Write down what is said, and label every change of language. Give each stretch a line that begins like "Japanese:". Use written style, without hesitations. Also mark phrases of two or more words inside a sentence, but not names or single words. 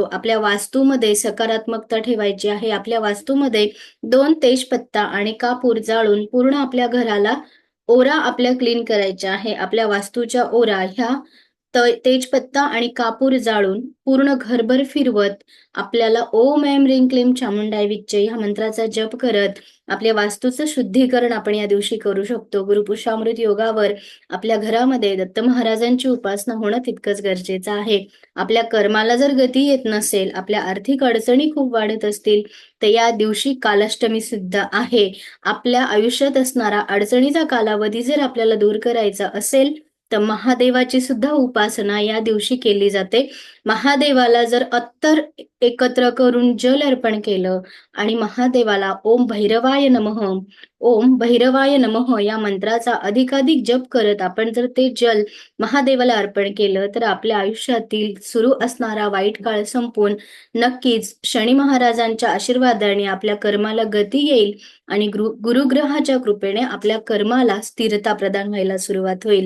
Marathi: आपल्या वास्तूमध्ये सकारात्मकता ठेवायची आहे. आपल्या वास्तूमध्ये 2 तेजपत्ता आणि कापूर जाळून पूर्ण आपल्या घराला ओरा आपल्या क्लीन करायच्या आहे. आपल्या वास्तूच्या ओरा ह्या तेजपत्ता आणि कापूर जाळून पूर्ण घरभर फिरवत आपल्याला
Sanskrit: ओम ऐं ह्रीं क्लीं चामुंडाय विच्चे
Marathi: ह्या मंत्राचा जप करत आपल्या वास्तूचं शुद्धीकरण आपण या दिवशी करू शकतो. गुरुपुष्यामृत योगावर आपल्या घरामध्ये दत्त महाराजांची उपासना होणं तितकंच गरजेचं आहे. आपल्या कर्माला जर गती येत नसेल, आपल्या आर्थिक अडचणी खूप वाढत असतील, तर या दिवशी कालाष्टमी सुद्धा आहे. आपल्या आयुष्यात असणारा अडचणीचा कालावधी जर आपल्याला दूर करायचा असेल, तर महादेवाची सुद्धा उपासना या दिवशी केली जाते. महादेवाला जर अत्तर एकत्र करून जल अर्पण केलं आणि महादेवाला
Sanskrit: ओम भैरवाय नमः, ओम भैरवाय नमः
Marathi: या मंत्राचा अधिकाधिक जप करत आपण जर ते जल महादेवाला अर्पण केलं, तर आपल्या आयुष्यातील सुरू असणारा वाईट काळ संपून नक्कीच शनी महाराजांच्या आशीर्वादाने आपल्या कर्माला गती येईल आणि गुरुग्रहाच्या कृपेने आपल्या कर्माला स्थिरता प्रदान व्हायला सुरुवात होईल.